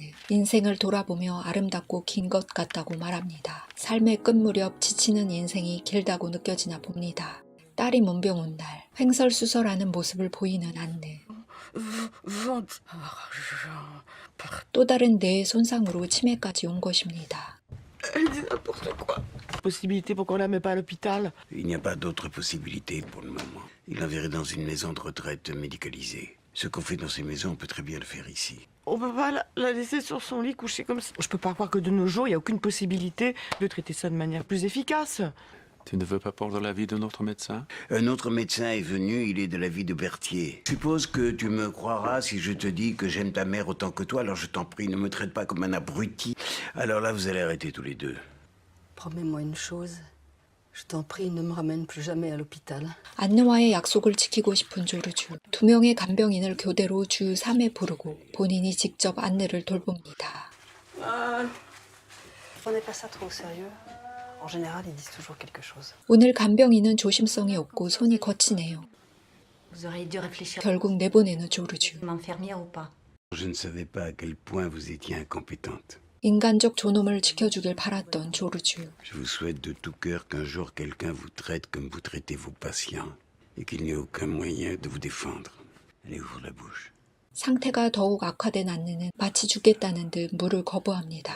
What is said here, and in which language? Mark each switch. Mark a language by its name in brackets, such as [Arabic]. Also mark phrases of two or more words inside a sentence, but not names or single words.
[Korean] 인생을 돌아보며 아름답고 긴 것 같다고 말합니다. 삶의 끝 무렵 지치는 인생이 길다고 느껴지나 봅니다. 딸이 문병 온 날 횡설수설하는 모습을 보이는 안느. 또 다른 뇌의 손상으로 치매까지 온 것입니다. [French] Elle dit n'importe quoi. Possibilité pour qu'on la mette pas à l'hôpital. Il n'y a pas d'autre possibilité pour le moment. Il l'enverrait dans une maison de retraite médicalisée. Ce qu'on fait dans ces maisons, on peut très bien le faire ici. On peut pas la laisser sur son lit couchée comme ça. Je peux pas croire que de nos jours, il n'y a aucune possibilité de traiter ça de manière plus efficace. Tu ne veux pas prendre l'avis de notre médecin? Un autre médecin est venu, il est de l'avis de Berthier. Suppose que tu me croiras si je te dis que j'aime ta mère autant que toi, alors je t'en prie, ne me traite pas comme un abruti. Alors là, vous allez arrêter tous les deux. Promets-moi une chose. Je t'en prie, ne me ramène plus jamais à l'hôpital. [Korean] 안느와의 약속을 지키고 싶은 조르주. 2명의 간병인을 교대로 주 3회 부르고 본인이 직접 안느를 돌봅니다. [French] Prenez pas ça trop au sérieux. En général, ils disent toujours quelque chose. [Korean] 오늘 간병인은 조심성이 없고 손이 거치네요. [French] Vous auriez dû réfléchir. [Korean] 결국 내보내는 조르주. [French] M'infirmière ou pas? Je ne savais pas à quel point vous étiez incompétente. [Korean] 인간적 존엄을 지켜주길 바랐던 조르주. [French] Je vous souhaite de tout cœur qu'un jour quelqu'un vous traite comme vous traitez vos patients et qu'il n'y ait aucun moyen de vous défendre. Allez, ouvre la bouche. [Korean] 상태가 더욱 악화된 안느는 마치 죽겠다는 듯 물을 거부합니다.